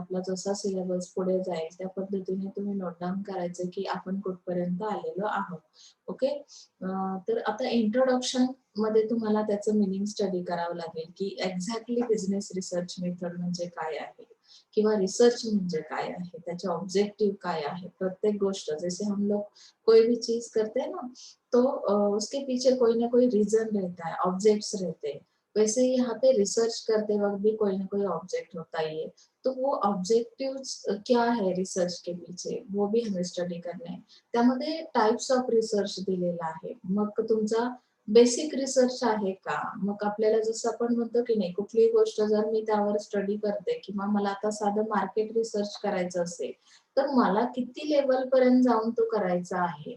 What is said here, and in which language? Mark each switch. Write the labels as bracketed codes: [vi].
[mr] आपला जसा सिलेबस पुढे जाईल त्या पद्धतीने तुम्ही नोट डाऊन करायचे की आपण कुठपर्यंत आलेलो आहोत. ओके. तर आता इंट्रोडक्शन मध्ये तुम्हाला त्याचं मिनिंग स्टडी करावं लागेल की एक्झॅक्टली बिझनेस रिसर्च मेथड म्हणजे काय आहे किंवा रिसर्च म्हणजे काय आहे, त्याचे ऑब्जेक्टिव्ह काय आहे. [hi] प्रत्येक गोष्ट जैसे हम लोग कोई भी चीज करते हैं ना तो उसके पीछे कोई ना कोई रीजन रहता है, ऑब्जेक्ट्स रहते हैं। वैसे ही यहाँ पे रिसर्च करते वक्त भी कोई ना कोई ऑब्जेक्ट होता ही है। तो वो ऑब्जेक्टिव्स क्या है रिसर्च के पीछे वो भी हमें स्टडी करने हैं. [mr] त्यामध्ये टाइप्स ऑफ रिसर्च दिलेला आहे. मग तुमचा बेसिक रिसर्च आहे का? मग आपल्याला जसं आपण म्हणतो की नाही कुठलीही गोष्ट जर मी त्यावर स्टडी करते किंवा मला आता साधं मार्केट रिसर्च करायचं असेल तर मला किती लेवल पर्यंत जाऊन तो करायचा आहे.